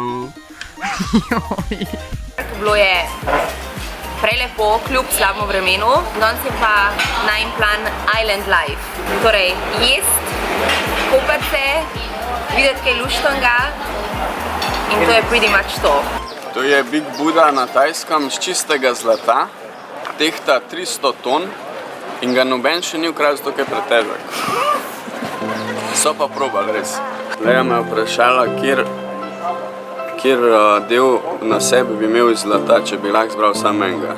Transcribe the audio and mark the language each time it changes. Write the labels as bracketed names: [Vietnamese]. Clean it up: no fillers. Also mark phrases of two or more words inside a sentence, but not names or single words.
[Slovenian] Bilo je prelepo, kljub slabemu vremenu. Danes je pa najin plan [English] Island Life. [Slovenian] Torej, jest, kopati se, videti kaj luštnega, in to je [English] pretty much [Slovenian] to. To je Big Buddha na Tajskem z čistega zlata, tehta 300 ton in ga noben še ni ukradel, zato je pretežek. So pa probali res. Lea me je vprašala, kjer del na sebi bi imel iz zlata, če bi lahko zbral sam enega.